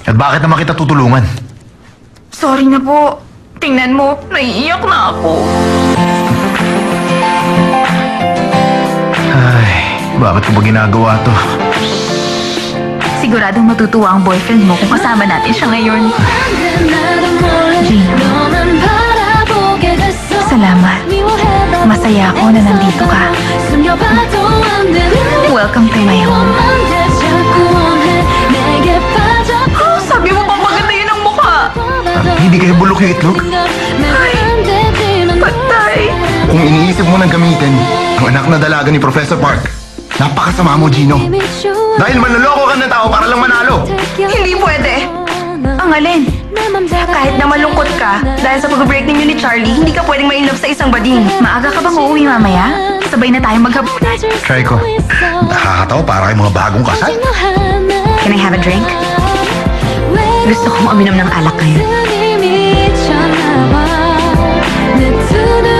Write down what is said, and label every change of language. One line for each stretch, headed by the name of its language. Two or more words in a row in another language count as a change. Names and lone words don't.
Filipino: At bakit naman kita tutulungan? Sorry na po. Tingnan mo, naiiyak na ako. Ay, bakit ko ba ginagawa to? Siguradong matutuwa ang boyfriend mo kung kasama natin siya ngayon.
Korean: 나도 몰래
Filipino: Gino.
Korean: 너만 바라보게 됐어
Filipino: Salamat.
Korean: 미워해도
Filipino: Masaya ako na nandito ka.
Korean: 숨겨봐도 안 되는
English: Welcome to my home.
Korean: 너만 돼 자꾸 원해 내게 빠져
Filipino: Sabi mo pa maganda yun ang mukha. Hindi kayo bulok yung itlog? Patay. Kung iniisip mo nang gamitin ang anak na dalaga ni Professor Park, napakasama mo, Gino. Dahil manloloko ka ng tao para lang manalo. Hindi pwede. Ang alin? Kahit na malungkot ka, dahil sa pag-break ninyo ni Charlie, hindi ka pwedeng ma-inlove sa isang bading. Maaga ka bang uuwi mamaya? Sabay na tayo maghapunan. Try ko. Nakakatawa para kay mga bagong kasal.
English: Can I have a drink?
Filipino: Gusto kong uminom ng alak ngayon.
Korean: 내